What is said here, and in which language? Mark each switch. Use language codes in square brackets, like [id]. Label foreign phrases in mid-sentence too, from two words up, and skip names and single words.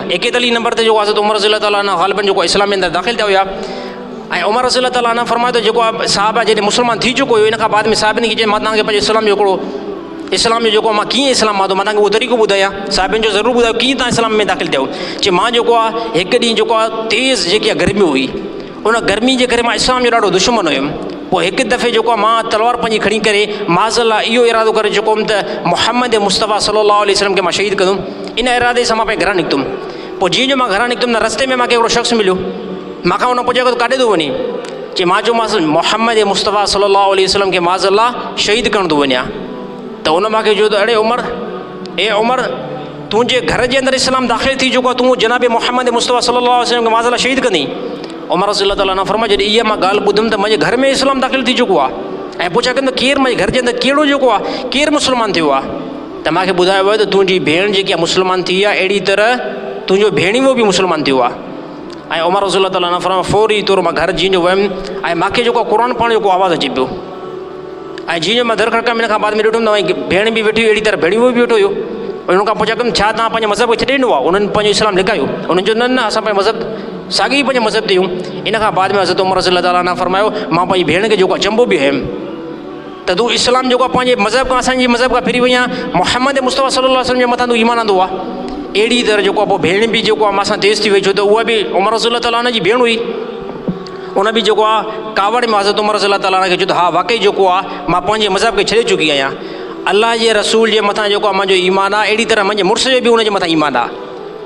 [sd] 41 नंबर ते जेको हज़रत उमर [ar] رضي الله تعالى [sd] ग़ालिबन जेको इस्लाम में अंदरि दाख़िल थिया हुया ऐं उमर [ar] رضي الله تعالى [sd] फरमायो त जेको आहे साहबा जॾहिं मुस्लमान थी चुको हुयो, इन खां बाद में साहिबनि खे चई मां तव्हांखे पंहिंजे इस्लाम जो हिकिड़ो इस्लाम जो जेको मां कीअं इस्लाम मां तव्हांखे उहो तरीक़ो ॿुधायां, साहिबनि जो ज़रूरु ॿुधायो कीअं तव्हां इस्लाम में दाख़िल थियो। चई मां जेको आहे हिकु ॾींहुं जेको आहे तेज़ जेकी आहे गर्मी हुई, उन गर्मी जे करे मां इस्लाम जो ॾाढो दुश्मन हुयुमि। पोइ हिकु दफ़े जेको आहे मां तलवार पंहिंजी खणी करे माज़अल्लाह इहो इरादो करे चुको हुउमि त मुहम्मद मुस्तफ़ा [ar] صلى الله عليه وسلم [sd] खे मां शहीद कंदुमि। इन इरादे सां मां पंहिंजे घरां निकितुमि। पोइ जीअं जो मां घरां निकितुमि न, रस्ते में मूंखे हिकिड़ो शख़्स मिलियो, मूंखां उन पुछियो काॾे थो वञे? चई मां चयोमांसि मुहम्मद मुस्तफ़ा [ar] صلى الله عليه وسلم [sd] खे माज़अल्लाह शहीद करणु थो वञा। त उन मूंखे चयो त अड़े उमर, उमर तुंहिंजे घर जे अंदरि इस्लाम दाख़िल थी चुको आहे, तूं जनाब मुहम्मद मुस्तफ़ा [ar] صلى الله عليه وسلم [sd] खे माज़अल्लाह शहीद कंदी? उमर [ar] رضي الله تعالى [sd] फरमायो जॾहिं इहा मां ॻाल्हि ॿुधुमि त मुंहिंजे घर में इस्लाम दाख़िल थी चुको आहे। ऐं पुछा कंदो केरु मुंहिंजे घर जे अंदरि कहिड़ो जेको आहे केरु मुस्लमान थियो आहे? त मूंखे ॿुधायो वियो त तुंहिंजी भेण जेकी आहे मुस्लमान थी आहे, अहिड़ी तरह तुंहिंजो भेणीवो बि मुस्लमान थियो आहे। ऐं उमर [ar] رضي الله تعالى [sd] फरमायो फौरी तौरु मां घर जीअं जो वियुमि ऐं मूंखे जेको क़ुर पढ़ण जो को आवाज़ु अचे पियो ऐं जीअं जो मां दर खड़का हिन खां बाद में ॾिठुमि त भेण बि वेठी हुई, अहिड़ी तरह भेणीवो बि वेठो हुयो। उन्हनि खां पुछा कमु छा तव्हां पंहिंजे मज़हब खे छॾे ॾिनो आहे? उन्हनि पंहिंजो इस्लाम लिकायो। उन्हनि चयो न असां पंहिंजे मज़हब साॻी पंहिंजे मज़हब ते आहियूं। इन खां बाद में हज़रत उमर [ar] رضي الله تعالى [sd] फरमायो मां पंहिंजी भेण खे जेको आहे चंबो बि हुयुमि त तूं इस्लाम जेको आहे पंहिंजे मज़हब खां असांजे मज़हब खां फिरी वई आहे, मुहम्मद मुस्तफ़ा [ar] صلى الله عليه وسلم [sd] जे मथां तूं ईमान आंदो आहे। अहिड़ी तरह जेको आहे पोइ भेण बि जेको आहे मां सां तेज़ थी वई, छो त उहा बि उमर [ar] رضي الله تعالى [sd] जी भेण हुई। उन बि जेको आहे कावड़ में हज़रत उमर [ar] رضي الله تعالى [sd] खे चयो त हा वाक़ई जेको आहे मां पंहिंजे मज़हब खे छॾे चुकी आहियां। अल्लाह जे रसूल जे मथां जेको आहे मुंहिंजो ईमान आहे, अहिड़ी तरह मुंहिंजे मुड़ुस जो बि उनजे मथां ईमान आहे।